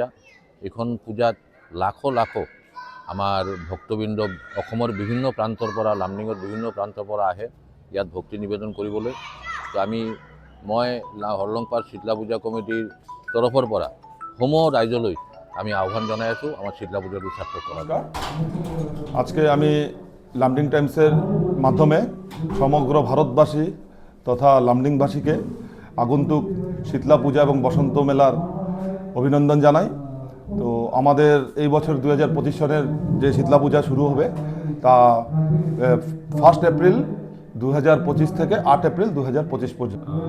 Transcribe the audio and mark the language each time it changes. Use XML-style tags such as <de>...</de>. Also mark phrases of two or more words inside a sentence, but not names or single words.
<as>এইখন পূজাত লাখো লাখো আমাৰ ভক্তবৃন্দ অসমৰ বিভিন্ন প্ৰান্তৰ পৰা, লামডিঙৰ বিভিন্ন প্ৰান্তৰ পৰা আহে ইয়াত ভক্তি নিবেদন কৰিবলৈ। তো মই হৰলংপাড় শীতলা পূজা কমিটিৰ তৰফৰ পৰা সমূহ ৰাইজলৈ আমি আহ্বান জনাই আছোঁ</as> <bn>আমার শীতলা পূজাটো সার্থক করার। আজকে আমি লামডিং টাইমসের মাধ্যমে সমগ্র ভারতবাসী তথা লামডিংবাসীকে আগন্তুক শীতলা পূজা এবং বসন্ত মেলার অভিনন্দন জানাই। তো আমাদের এই বছর 2025 সনের যে শীতলা পূজা শুরু হবে তা 1 এপ্রিল 2025 থেকে 8 এপ্রিল 2025 পর্যন্ত।</bn>